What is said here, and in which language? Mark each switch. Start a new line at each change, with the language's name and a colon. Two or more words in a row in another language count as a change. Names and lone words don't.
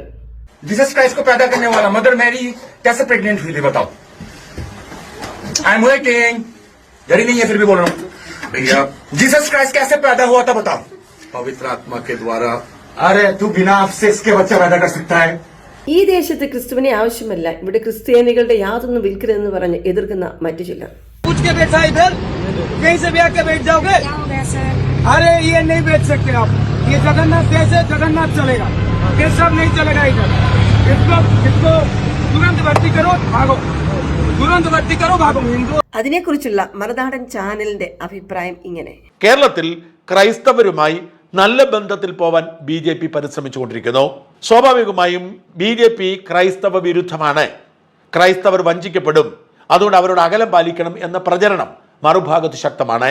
Hindi: जीसस क्राइस्ट को पैदा करने वाला मदर मैरी कैसे प्रेग्नेंट हुई थी बताओ?
English: I am waiting,
Hindi: जरी नहीं है फिर भी बोल रहा हूँ भैया। जीसस क्राइस्ट कैसे पैदा हुआ था बताओ? पवित्र आत्मा के द्वारा। अरे तू बिना अफसेस के बच्चा पैदा कर सकता है?
Malayalam: ഈ ദേശത്ത് ക്രിസ്തുവിനെ ആവശ്യമല്ല, ഇവിടെ ക്രിസ്ത്യാനികളുടെ യാതൊന്നും വിൽക്കരുതെന്ന് പറഞ്ഞ് എതിർക്കുന്ന മറ്റു ചിലർ.
Hindi: अरे ये नहीं बेच सकते आप, ये जगन्नाथ देश है, जगन्नाथ चलेगा, ये सब नहीं चलेगा इधर। इसको तुरंत भर्ती करो, भागो, तुरंत भर्ती करो, भागो।
Malayalam: അതിനെക്കുറിച്ചുള്ള മറുനാടൻ ചാനലിന്റെ അഭിപ്രായം ഇങ്ങനെ: കേരളത്തിൽ ക്രൈസ്തവരുമായി നല്ല ബന്ധത്തിൽ പോവാൻ BJP പരിശ്രമിച്ചുകൊണ്ടിരിക്കുന്നു. സ്വാഭാവികമായും BJP ക്രൈസ്തവ വിരുദ്ധമാണ്. ക്രൈസ്തവർ വഞ്ചിക്കപ്പെടും, അതുകൊണ്ട് അവരോട് അകലം പാലിക്കണം എന്ന പ്രചരണം മറുഭാഗത്ത് ശക്തമാണ്.